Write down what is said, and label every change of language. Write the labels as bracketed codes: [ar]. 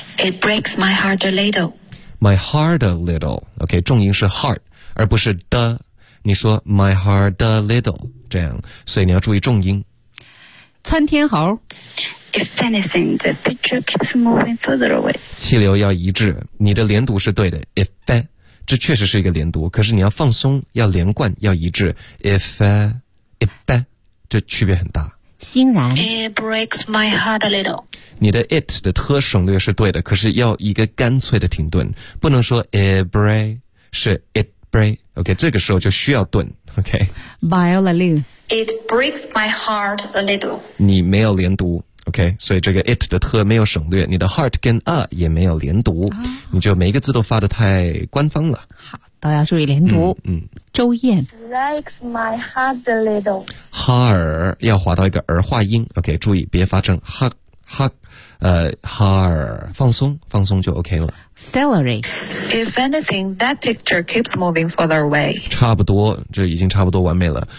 [en] it breaks my heart a little. My heart a little. OK. [zh] 重音是 heart， 而不是的。你说 [en] my heart a little [zh] 这样，所以你要注意重音。窜天猴。 [en] If anything, the picture keeps moving further away. [zh] 气流要一致，你的连读是对的。 [en] If that, [zh] 这确实是一个连读，可是你要放松，要连贯，要一致。 [en] If if that, [zh] 这区别很大。欣然。 [en] It breaks my heart a little. [zh] 你的 it 的特省略是对的，可是要一个干脆的停顿，不能说 [en] it break, [zh] 是 it break. OK, 这个时候就需要顿。 OK. [en] Viola Liu. It breaks my heart a little. [zh] 你没有连读。OK, 所以这个 it 的特没有省略，你的 heart 跟 a 也没有连读、哦、你就每一个字都发得太官方了。好，都要注意连读。嗯，周燕 [en] breaks my heart a little. [zh] 哈尔要滑到一个儿化音。 OK, 注意别发成 ha ha, 哈尔，放松，放松就 OK 了。 [en] Celery. If anything, that picture keeps moving further away. [zh] 差不多，这已经差不多完美了。